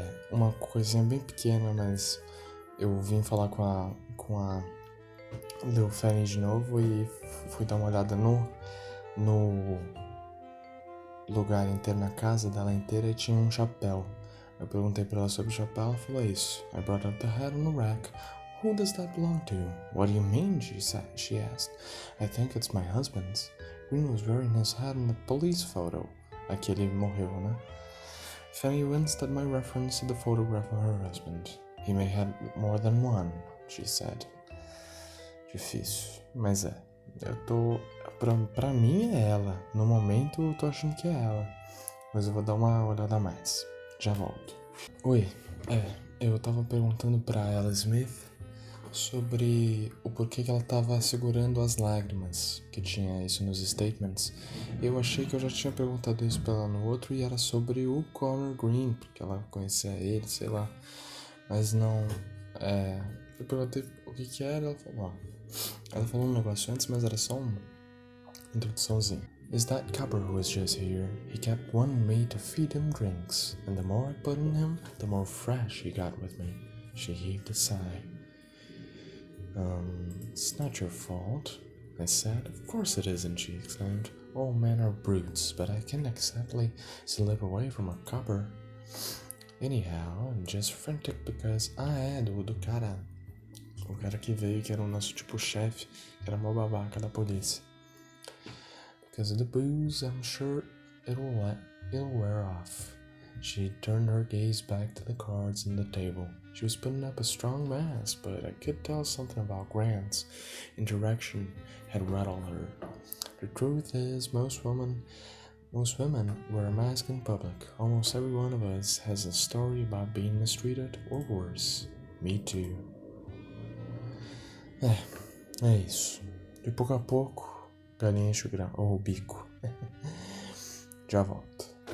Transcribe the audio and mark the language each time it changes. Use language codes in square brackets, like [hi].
[pt] Uma coisinha bem pequena, mas eu vim falar com a Lil Fanny de novo e fui dar uma olhada no lugar inteiro, na casa dela inteira, e tinha um chapéu. Eu perguntei pra ela sobre o chapéu, ela falou isso. [en] I brought up the hat on the rack. Who does that belong to? What do you mean? She asked. I think it's my husband's. Green was wearing his hat in the police photo. [pt] Aquele morreu, né? [en] Fanny winced at my reference to the photograph of her husband. He may have more than one, she said. [pt] Difícil, mas eu tô... Pra mim é ela. No momento eu tô achando que é ela. Mas eu vou dar uma olhada a mais. Já volto. Oi, eu tava perguntando pra ela Smith sobre o porquê que ela estava segurando as lágrimas, que tinha isso nos statements. Eu achei que eu já tinha perguntado isso pra ela no outro e era sobre o Connor Green, porque ela conhecia ele, sei lá. Mas não, eu perguntei o que era, ela falou um negócio antes, mas era só uma introduçãozinha. [en] Is that copper who was just here? He kept wanting me to feed him drinks, and the more I put in him, the more fresh he got with me. She heaved a sigh. It's not your fault, I said. Of course it isn't, she exclaimed. All men are brutes, but I can't exactly slip away from a copper. Anyhow, I'm just frantic because [pt] do cara. O cara que veio, que era o nosso tipo chefe, que era mó babaca da polícia. [en] Because of the booze, I'm sure it'll wear off. She turned her gaze back to the cards on the table. She was putting up a strong mask, but I could tell something about Grant's interaction had rattled her. The truth is, most women wear a mask in public. Almost every one of us has a story about being mistreated or worse. Me too. [pt] É isso. De pouco a pouco, galinha enche o bico. Já volto.